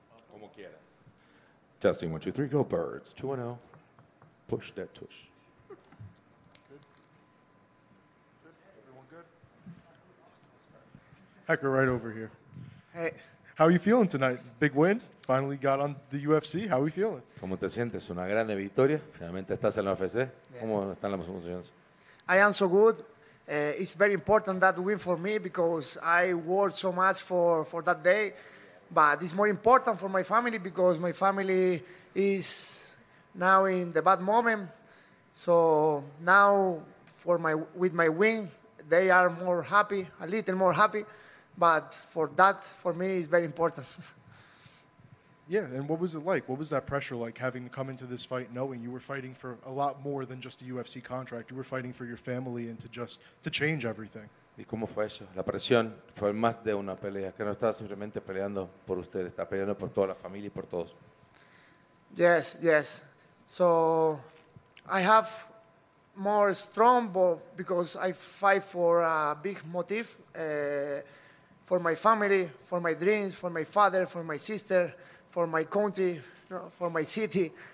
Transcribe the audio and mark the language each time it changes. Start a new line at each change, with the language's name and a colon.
Spanish: Como quiera.
English: Testing 1, 2, 3, go Birds. 2-0. Push that tush. Hecker, right over here. Hey, How are you feeling tonight? Big win. Finally got on the UFC. How are we feeling?
Spanish: ¿Cómo te sientes? Una grande victoria. Finalmente estás en la UFC. ¿Cómo están las emociones?
English: I am so good. It's very important that win for me because I worked so much for that day. But it's more important for my family because my family is now in the bad moment. So now with my win, they are more happy, a little more happy. But for me, it's very important. Yeah, and what was it like? What was that pressure like, having to come into this fight knowing you were fighting for a lot more than just a UFC contract? You were fighting for your family and to change everything.
Spanish: ¿Y cómo fue eso? La presión fue más de una pelea, que no estaba simplemente peleando por usted, está peleando por toda la familia y por todos.
English: Yes. So I have more strong because I fight for a big motive, for my family, for my dreams, for my father, for my sister, for my country, for my city.